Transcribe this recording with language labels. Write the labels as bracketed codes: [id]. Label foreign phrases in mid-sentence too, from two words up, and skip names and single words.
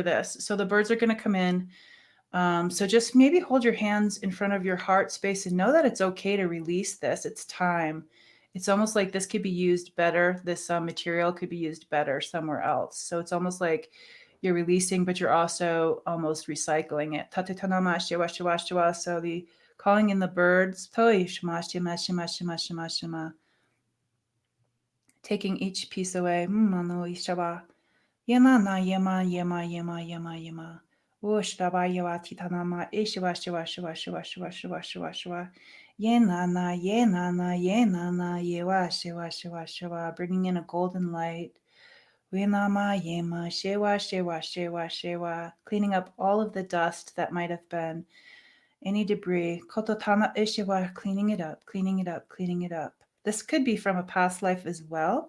[en] So the birds are going to come in. So just maybe hold your hands in front of your heart space and know that it's okay to release this. It's time. It's almost like this could be used better. This material could be used better somewhere else. So it's almost like you're releasing, but you're also almost recycling it. Tatetanama shiwa shiwa shiwa. So the calling in the birds. Toi shima shima shima shima shima shima. Taking each piece away. Mano ishaba. Yema na yema yema yema yema yema. Ushtaba yawa titanama ishiwa shiwa shiwa shiwa shiwa shiwa shiwa shiwa. Yena na yena na yena na yewa shiwa shiwa shiwa. Bringing in a golden light. Winama yema shewa shewa shewa shewa. Cleaning up all of the dust that might have been any debris. Kototana ishiwa. Cleaning it up, cleaning it up, cleaning it up. This could be from a past life as well.